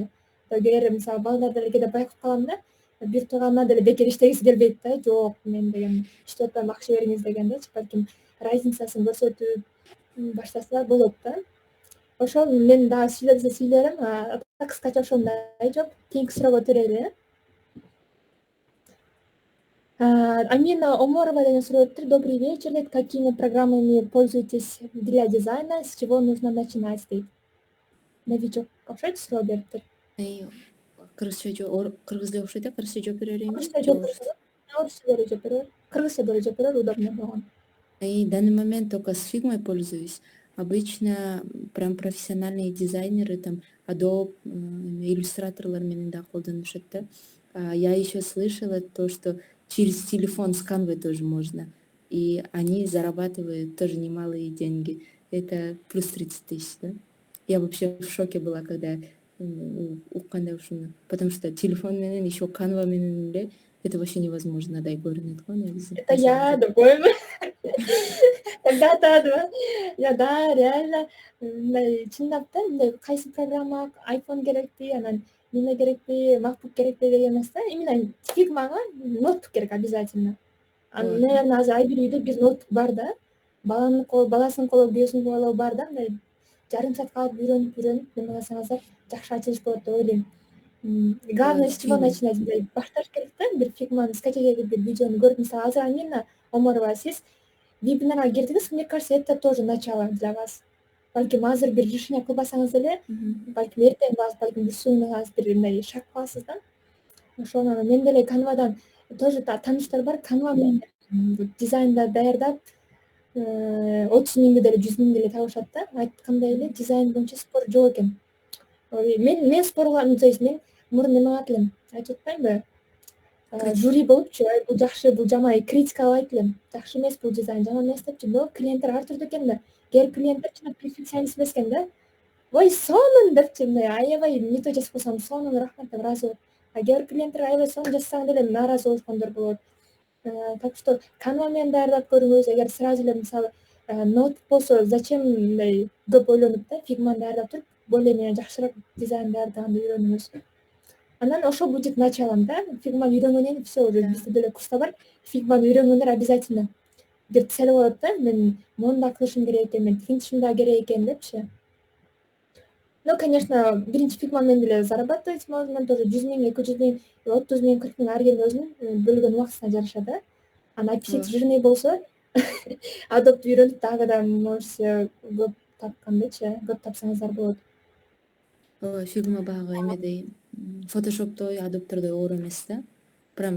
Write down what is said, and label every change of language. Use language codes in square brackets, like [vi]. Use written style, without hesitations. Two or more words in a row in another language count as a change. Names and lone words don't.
[ky] Эгер мисалы балдар деле кээде байкап калам да, бир тууганына деле бекер иштегиси келбейт да, жок мен деген иштеп атпайм, акча бериңиз дегендечи, балким разницасын көрсөтүп баштаса болот да. Ошол мен дагы сүйлөп десе сүйлөрүм, так скача ошондой жоп. Кийинки суроого өтөлү. Амина Оморова деген сурооттур. [ru] Добрый вечер, дейт. Какими программами пользуетесь для дизайна? С чего нужно начинать, [ky] дейт. Новичок окшойт суроо бериптир. Кыргыз деп окшойт, кыргызча жооп беререйинби Орусча же жооп орус? берет. Орусча берип жооп берет. Кыргызча берип жооп берет, удобно болгон. [ru] И в данный момент только с фигмой пользуюсь. Обычно прям профессиональные дизайнеры, там, Adobe, [ky] иллюстраторлар менен да колдонушат да. [ru] Я еще слышала то, что через телефон с Canva тоже можно. И они зарабатывают тоже немалые деньги. Это плюс 30 тысяч, да? Я вообще в шоке была, когда [ky] укканда ушуну. [ru] Потому что телефон менен еще [ky] Canva менен эле [ru] это вообще невозможно, [ky] дай көрүнөт го негизи. [ru] Это я, допоем. Когда-то, да. Я, да, реально, [ky] мындай чындап да, мындай кайсы программа, iPhone керекпи, анан неме керекпи, MacBook керекпи деген эмес да. [ru] Именно фигмага ноутбук керек обязательно. Вот. Наверное, [ky] азыр ай бир үйдө бир ноутбук бар да. Баласынын колу, күйөөсүнүн колу бар да, мындай жарым саатка алып үйрөнүп неме кылсаңыздар жакшы ачылыш болот деп ойлойм. [ru] Главное, с чего Фигма. начинать? [ky] Башташ керек да, бир фигманы скачать этип бир видеону көрүп, мисалы азыр Амина Омарова, сиз вебинарга кирдиңиз, [ru] мне кажется, это тоже начало для вас. [ky] Балким азыр бир решение кылбасаңыз деле, балким эртең кыласыз, балким бир сунуңуз, бир мындай шаг кыласыз да. Ошону мен деле Canvадан тоже тааныштар бар, Canva менен дизайнда даярдап, 30 000 деле 100 000 деле табышат да. Айткандай эле дизайн боюнча спор жок экен. Мен спор кылам, [ru] то есть [ky] мен мурун неме кылат элем, айтып атпаймынбы? Жюри болупчу, бул жакшы, бул жаман, критика кылайт элем. Жакшы эмес бул дизайн, жаман эмес депчи. Но клиенттер ар түрдүү экен да. Кээ бир клиенттер чын перфекционист эмес экен да. Ой, сонун депчи, мындай аябай [ru] не то [ky] жазып койсом, сонун, рахмат деп ыраазы болот. А кээ бир клиенттер аябай сонун жазсаң деле нааразы болушкондор болот. [ru] Так что [ky] Canva менен даярдап көрүңүз. Эгер сразу эле мисалы ноутбук болсо, зачем мындай көп ойлонуп да, фигманы даярдап туруп, [ru] более менее [ky] жакшыраак дизайн даярдаганды үйрөнүңүз. Анан ошол [ru] будет началом, [ky] да. Фигманы үйрөнгөндөн кийин [ru] всё, уже [ky] бизде деле курста бар. Фигманы үйрөнгөндөр обязательно бир цель коет да. Мен муну да кылышым керек экен, мен тигинтишим да керек экен депчи. [ru] Ну, конечно, [ky] биринчи фигма менен деле [ru] зарабатывать можно, тоже [ky] 100 000, 200 000, 30 000, 40 000 ар ким өзүнүн бөлгөн убактысына жараша да. Анан [ru] аппетит жирный [ky] болсо, Adobe'ду үйрөнүп дагы да можете көп тапкандачы, көп тапсаңыздар болот. Фигма багы эмедей, фотошоптой, Adobe'тордой оор эмес да. Прям